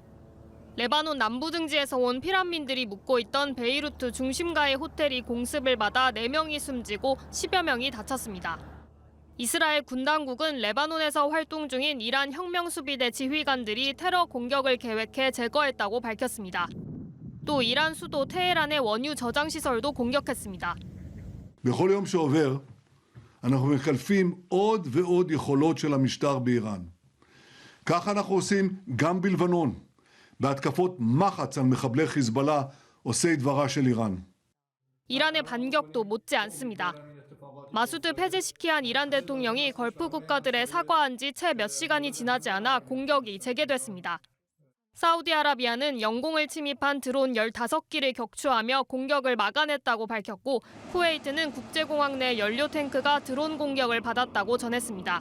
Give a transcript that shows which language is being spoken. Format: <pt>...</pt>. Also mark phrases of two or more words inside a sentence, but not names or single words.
<ko>레바논 남부 등지에서 온 피난민들이 묵고 있던 베이루트 중심가의 호텔이 공습을 받아 4명이 숨지고 10여 명이 다쳤습니다. 이스라엘 군 당국은 레바논에서 활동 중인 이란 혁명수비대 지휘관들이 테러 공격을 계획해 제거했다고 밝혔습니다. 또 이란 수도 테헤란의 원유 저장시설도 공격했습니다.</ko> <he>בכל יום שעובר אנחנו מקלפים עוד ועוד יכולות של המשטר באיראן. כך אנחנו עושים גם בלבנון, בהתקפות מחץ על מחבלי חיזבאללה עושי דברה של איראן.</he> <ko>이란의 반격도 못지 않습니다. 마수드 페제시키안 이란 대통령이 걸프 국가들에 사과한 지 채 몇 시간이 지나지 않아 공격이 재개됐습니다. 사우디아라비아는 영공을 침입한 드론 15기를 격추하며 공격을 막아냈다고 밝혔고 쿠웨이트는 국제공항 내 연료 탱크가 드론 공격을 받았다고 전했습니다.</ko>